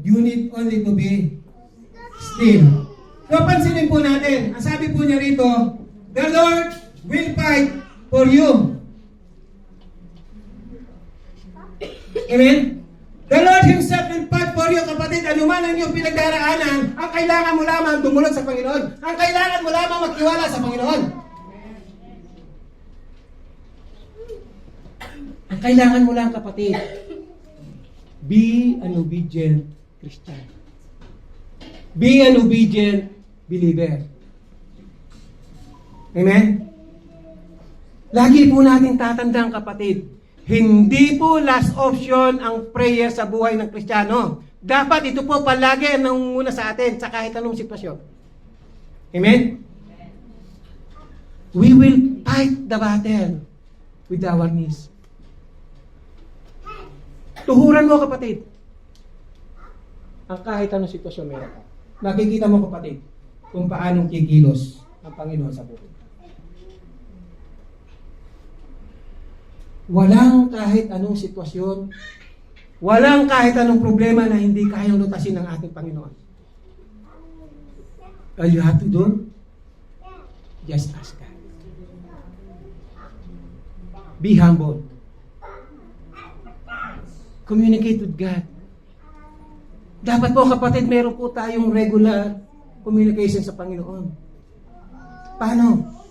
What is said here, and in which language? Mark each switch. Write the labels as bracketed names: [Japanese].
[English] You need only to be still. So, [Filipino] pansinin po natin, ang sabi po niya rito, [English] the Lord will fight for you. Amen? The Lord Himself will fight for you, kapatid. [Filipino] Ano man ang iyong pinagdaraanan, ang kailangan mo lamang dumulog sa Panginoon. Ang kailangan mo lamang magtiwala sa Panginoon. Ang kailangan mo lang, kapatid, [English] be an obedient Christian. Be an obedient believer. [Filipino] Amen? Lagi po natin tatandang, kapatid, hindi po [English] last option [Filipino] ang prayer sa buhay ng Kristiyano. Dapat ito po palagi ang nangunguna sa atin sa kahit anong sitwasyon. Amen? [English] We will fight the battle with our knees. [Filipino] Tuhuran mo, kapatid. Ang kahit anong sitwasyon meron ka. Nakikita mo, kapatid, kung paanong kikilos ang Panginoon sa buhay. Walang kahit anong sitwasyon, walang kahit anong problema na hindi kayang lutasin ng ating Panginoon. [English] All you have to do, just ask God. Be humble. Communicate with God. [Filipino] Dapat po, kapatid, meron po tayong [English] regular communication [Filipino] sa Panginoon. Paano?